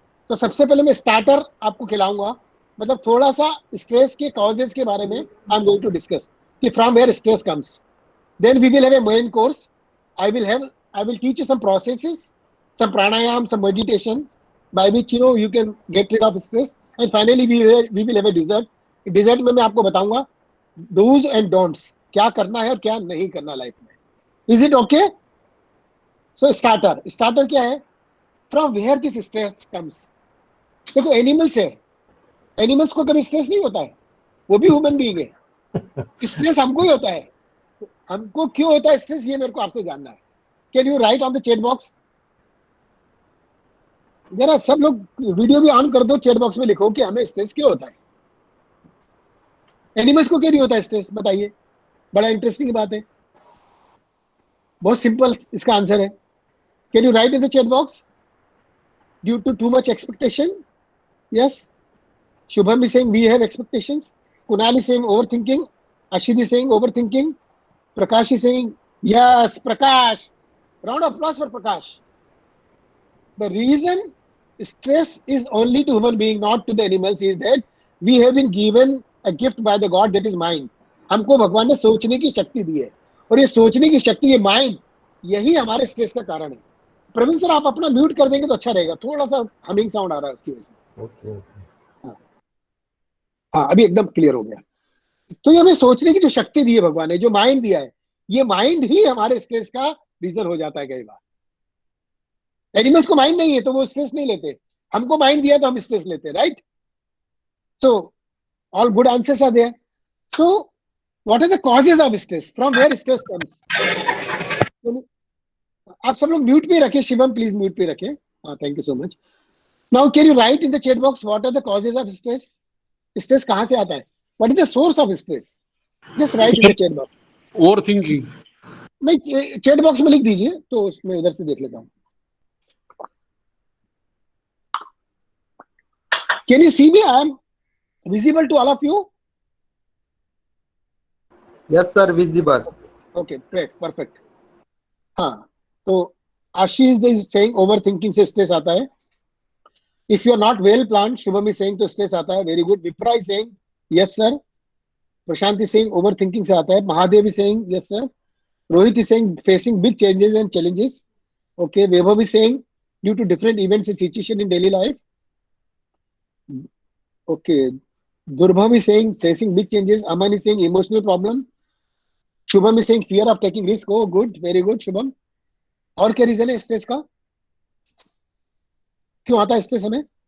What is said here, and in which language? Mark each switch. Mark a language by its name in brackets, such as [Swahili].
[Hindi] तो सबसे पहले मैं स्टार्टर आपको खिलाऊंगा, मतलब थोड़ा सा स्ट्रेस के कॉजेस के बारे में [English] I am going to discuss [Hindi] कि [English] From where stress comes. Then we will have a main course. I will teach you some processes, some pranayam, some meditation by which you can get rid of stress. And finally we will have a dessert. [Hindi] Dessert में मैं आपको बताऊंगा [English] do's and don'ts, [Hindi] क्या करना है और क्या नहीं करना लाइफ में. [English] Is it okay? [Hindi] So starter क्या है? [English] From where this stress comes. [Hindi] देखो एनिमल्स है, एनिमल्स को कभी स्ट्रेस नहीं होता है, वो भी ह्यूमन बीइंग है. स्ट्रेस हमको ही होता है. हमको क्यों होता है स्ट्रेस, ये मेरे को आपसे जानना है. [English] Can you write on the chat box? [Hindi] जरा सब लोग वीडियो भी ऑन कर दो, चैट बॉक्स में लिखो कि हमें स्ट्रेस क्यों होता है. एनिमल्स को क्यों नहीं होता है स्ट्रेस, बताइए. बड़ा इंटरेस्टिंग बात है. बहुत सिंपल इसका आंसर है. [English] Can you write in the chat box? Due to too much expectation. Yes, Shubham is saying we have expectations. Kunal is saying overthinking. Ashit is saying overthinking. Prakash is saying yes. Prakash, round of applause for Prakash. The reason stress is only to human being, not to the animals, is that we have been given a gift by the God, that is mind. [Hindi] हमको भगवान ने सोचने की शक्ति दी है, और ये सोचने की शक्ति, ये माइंड, यही हमारे स्ट्रेस का कारण है. प्रवीण सर आप अपना म्यूट कर देंगे तो अच्छा रहेगा, थोड़ा सा हमिंग साउंड आ रहा है उसकी वजह से. ओके. हाँ अभी एकदम क्लियर हो गया. तो ये हमें सोचने की जो शक्ति दी है भगवान ने, जो माइंड दिया है, ये माइंड ही हमारे स्ट्रेस का रीजन हो जाता है कई बार. एनिमल्स को माइंड नहीं है तो वो स्ट्रेस नहीं लेते, हमको माइंड दिया तो हम स्ट्रेस लेते, right. [English] So all good answers are there. So what are the causes of stress, from where stress comes. [Hindi] आप सब लोग म्यूट पे रखें. शिवम प्लीज म्यूट पे रखें. हाँ [English] Thank you so much. Now can you write in the chat box what are the causes of stress. [Hindi] Stress कहाँ से आता है, [English] What is the source of stress. Just write in the chat box. Overthinking. [Hindi] नहीं, chat box में लिख दीजिए तो मैं उधर से देख लेता हूँ. [English] Can you see me? I am visible to all of you. Yes sir, visible. Okay, great, perfect. [Hindi] हाँ, तो आशीष [English] is saying [Hindi] ओवरथिंकिंग से स्ट्रेस आता है. [English] If you are not well planned, Shubham is saying [Hindi] तो stress आता है. [English] Very good. Vipra is saying yes sir. Prashant is saying overthinking [Hindi] से आता है. [English] Mahadev is saying yes sir. Rohit is saying facing big changes and challenges. Okay. Vaibhav is saying due to different events and situation in daily life. Okay. Durbhav is saying facing big changes. Aman is saying emotional problem. Shubham is saying fear of taking risk. Oh, good. Very good, Shubham. [Hindi] और क्या reason है stress का? क्यों आता है stress हमें?